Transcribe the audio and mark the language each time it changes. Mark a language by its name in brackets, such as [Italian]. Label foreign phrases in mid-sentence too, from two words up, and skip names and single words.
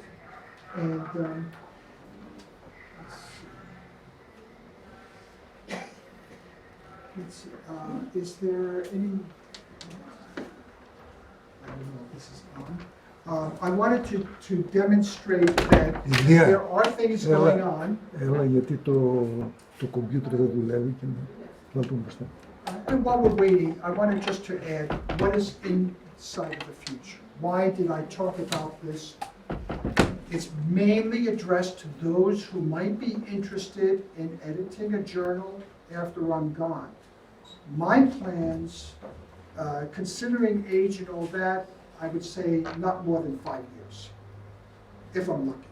[English] And let's see. Is there any? I don't know if this is on. I wanted to demonstrate that there are things going on. [Greek] Έλα, γιατί το computer δεν δουλεύει και να το μπροστά. [English] And while we're waiting, I wanted just to add what is inside of the future. Why did I talk about this? It's mainly addressed to those who might be interested in editing a journal after I'm gone. My plans, considering age and all that, I would say not more than 5 years, if I'm lucky.